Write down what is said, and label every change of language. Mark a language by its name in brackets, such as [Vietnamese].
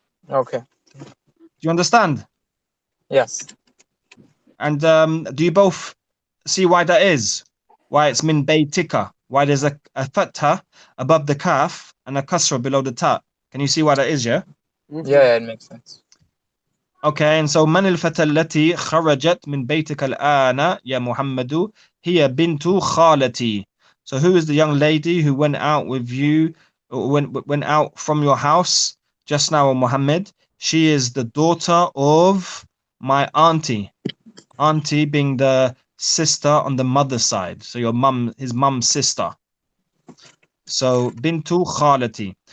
[English] Okay. Do you understand? Yes. And do you both see why that is? Why it's [Arabic] min baytika? [English] Why there's a fatha above the kaf and a kasra below the ta? Can you see why that is? Yeah. Yeah, it makes sense. Okay, and so [Arabic] من الفتى التي خرجت من بيتك الآن يا محمد هي بنت خالتي. [English] So who is the young lady who went out with you, went out from your house just now, Muhammad? She is the daughter of my auntie. Auntie being the sister on the mother's side. So your mum, his mum's sister. So [Arabic] bintu khalati.